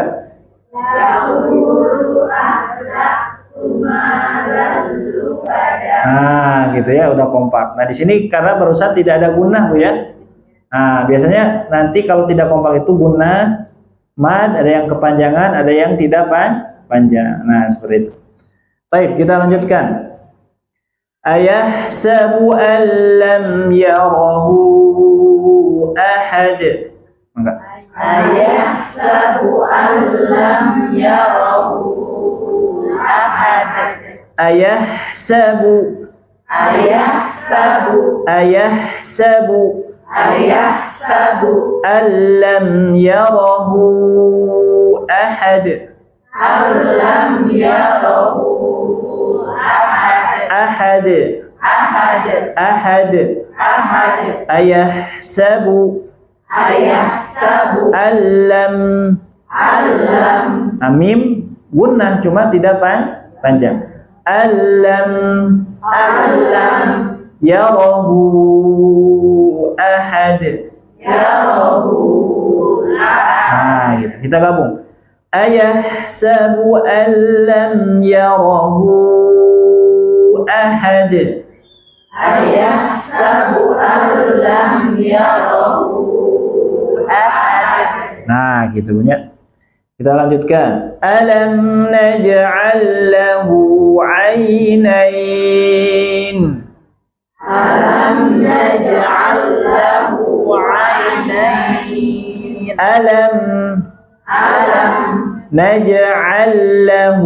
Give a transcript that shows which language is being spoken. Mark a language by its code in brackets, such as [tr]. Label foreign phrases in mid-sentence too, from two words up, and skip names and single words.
[ar] يقول أهلكت مالا لبدا. [id] Nah, gitu ya, udah kompak. Nah, di sini karena barusan tidak ada gunnah Bu ya. Nah, biasanya nanti kalau tidak kompak itu gunnah, mad, ada yang kepanjangan, ada yang tidak panjang. Nah, seperti itu. Baik, kita lanjutkan. [ar] أيحسب أن لم يره أحد. [id] Mangga. [ar] أيحسب أن لم يره أحد. Ayahsabu. Ayahsabu. Ayahsabu. Ayahsabu. أن لم يره أحد. ألم يره أحد. Ahad. Ahad. Ahad. Ahad. Ayahsabu. Ayahsabu. Alam. Alam. [id] Amim gunnah cuma tidak panjang. [ar] Alam Alam يره أحد. يره أحد. [id] Nah, gitu. Kita gabung. [ar] أيحسب أن لم يره أحد. أيحسب ألم يره أحد. [id] Nah, gitu punya. Kita lanjutkan. [ar] ألم نجعل له عينين. ألم نجعل له عينين. Alam Alam نجعل له.